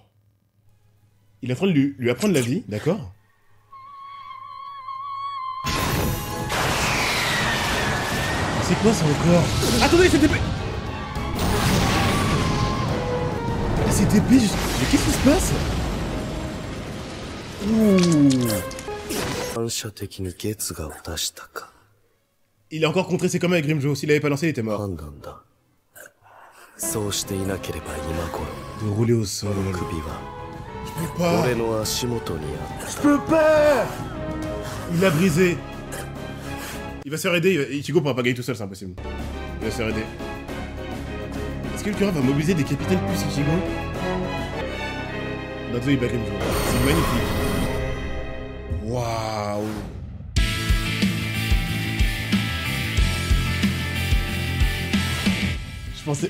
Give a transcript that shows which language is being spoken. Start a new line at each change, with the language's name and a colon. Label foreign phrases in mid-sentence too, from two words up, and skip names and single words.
French: Il est en train de lui apprendre la vie, d'accord? C'est quoi ça encore? Attendez, c'est TP! Ah, c'est TP juste... Mais qu'est-ce qui se passe? Ouh.
Japanese: 反射的に月牙を出したか。
French: Il a encore contré ses combats avec Grimjo. S'il avait pas lancé, il était mort.
Japanese: 判断だ。そうしていなければ今頃、
French: De rouler au sol.
Japanese: 首は
French: Je peux pas.
Japanese: 俺の足元にあっ
French: Je peux pas. Il l'a brisé. Il va se faire aider. Ichigo pourra pas gagner tout seul, c'est impossible. Il va se faire aider. Est-ce que le Kura va mobiliser des capitaines plus Ichigo? Natsu il bat Grimjo. C'est magnifique. Waouh. Je pensais...